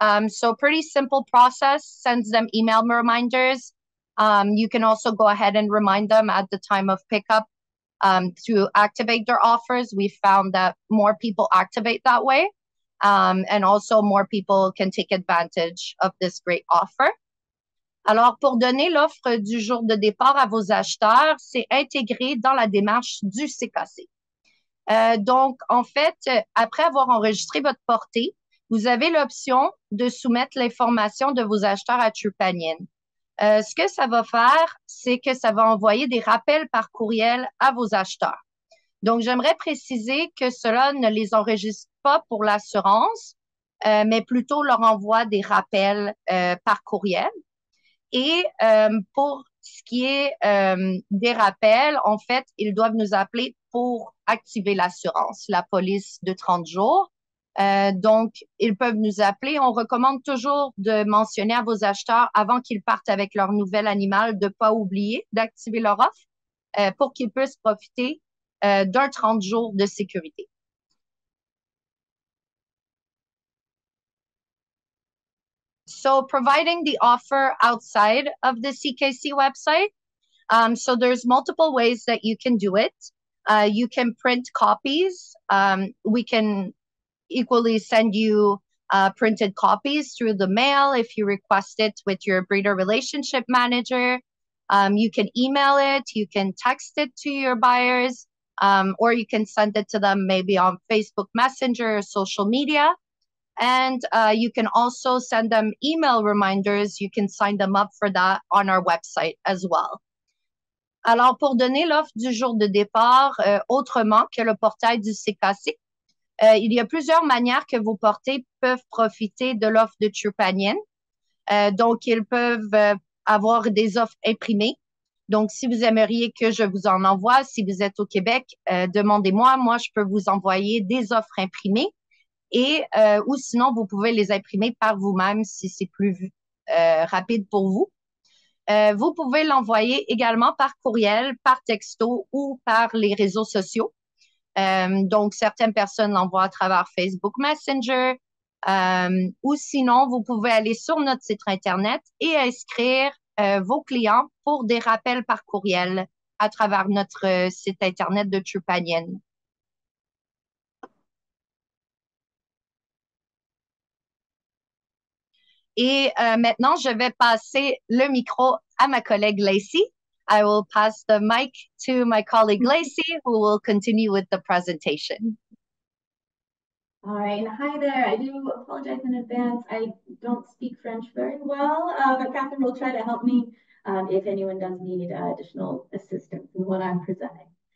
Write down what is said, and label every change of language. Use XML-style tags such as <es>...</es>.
<en>So pretty simple process, sends them email reminders. You can also go ahead and remind them at the time of pickup to activate their offers. We found that more people activate that way. And also more people can take advantage of this great offer.</en> <fr>Alors, pour donner l'offre du jour de départ à vos acheteurs, c'est intégré dans la démarche du CKC. Donc, en fait, après avoir enregistré votre portée, vous avez l'option de soumettre l'information de vos acheteurs à Trupanion. Ce que ça va faire, c'est que ça va envoyer des rappels par courriel à vos acheteurs. Donc, j'aimerais préciser que cela ne les enregistre pas pour l'assurance, mais plutôt leur envoie des rappels par courriel. Et pour ce qui est des rappels, en fait, ils doivent nous appeler pour activer l'assurance, la police de 30 jours. Donc, ils peuvent nous appeler. On recommande toujours de mentionner à vos acheteurs avant qu'ils partent avec leur nouvel animal de ne pas oublier d'activer leur offre pour qu'ils puissent profiter d'un 30 jours de sécurité.</fr> <en>So providing the offer outside of the CKC website. So there's multiple ways that you can do it. You can print copies. We can equally send you printed copies through the mail if you request it with your breeder relationship manager. You can email it. You can text it to your buyers. Or you can send it to them maybe on Facebook Messenger or social media. And you can also send them email reminders. You can sign them up for that on our website as well.</en> <fr>Alors, pour donner l'offre du jour de départ autrement que le portail du CKC, il y a plusieurs manières que vos portées peuvent profiter de l'offre de Trupanion. Donc, ils peuvent avoir des offres imprimées. Donc, si vous aimeriez que je vous en envoie, si vous êtes au Québec, demandez-moi. Moi, je peux vous envoyer des offres imprimées. Et ou sinon, vous pouvez les imprimer par vous-même si c'est plus rapide pour vous. Vous pouvez l'envoyer également par courriel, par texto ou par les réseaux sociaux. Donc, certaines personnes l'envoient à travers Facebook Messenger. Ou sinon, vous pouvez aller sur notre site Internet et inscrire vos clients pour des rappels par courriel à travers notre site Internet de Trupanion. Et maintenant, je vais passer le micro à ma collègue Lacey.</fr> <en>I will pass the mic to my colleague Lacey, who will continue with the presentation. All right, and hi there. I do apologize in advance. I don't speak French very well, but Catherine will try to help me if anyone does need additional assistance in what I'm presenting.</en>